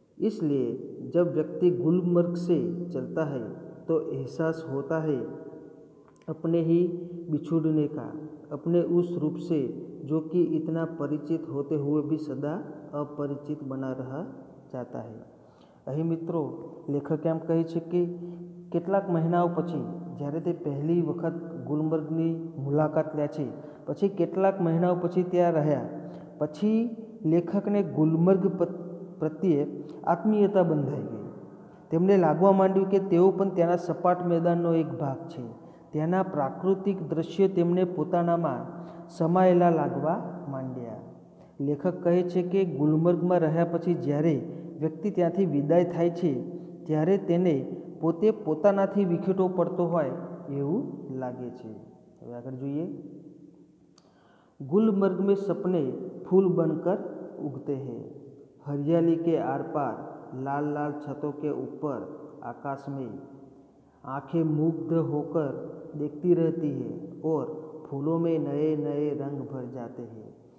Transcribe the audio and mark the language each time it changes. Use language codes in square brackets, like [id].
[hi] इसलिए जब व्यक्ति गुलमर्ग से चलता है तो एहसास होता है अपने ही बिछुड़ने का, अपने उस रूप से जो कि इतना परिचित होते हुए भी सदा अपरिचित बना रहा जाता है। [gu] અહીં મિત્રો લેખક એમ કહે છે કે કેટલાક મહિનાઓ પછી જ્યારે તે પહેલી વખત ગુલમર્ગની મુલાકાત લે છે, પછી કેટલાક મહિનાઓ પછી ત્યાં રહ્યા, પછી લેખકને ગુલમર્ગ પ્રત્યે આત્મીયતા બંધાઈ ગઈ. તેમને લાગવા માંડ્યું કે તેઓ પણ ત્યાંના સપાટ મેદાનનો એક ભાગ છે. ત્યાંના પ્રાકૃતિક દ્રશ્યો તેમને પોતાનામાં સમાયેલા લાગવા માંડ્યા. લેખક કહે છે કે ગુલમર્ગમાં રહ્યા પછી જ્યારે વ્યક્તિ ત્યાંથી વિદાય થાય છે ત્યારે તેને પોતે પોતાનાથી વિખેટો પડતો હોય એવું લાગે છે. હવે આગળ જોઈએ. [hi] गुलमर्ग में सपने फूल बनकर उगते हैं. हरियाली के आर पार, लाल लाल छतों के ऊपर आकाश में आंखें मुग्ध होकर देखती रहती है और फूलों में नए नए रंग भर जाते हैं.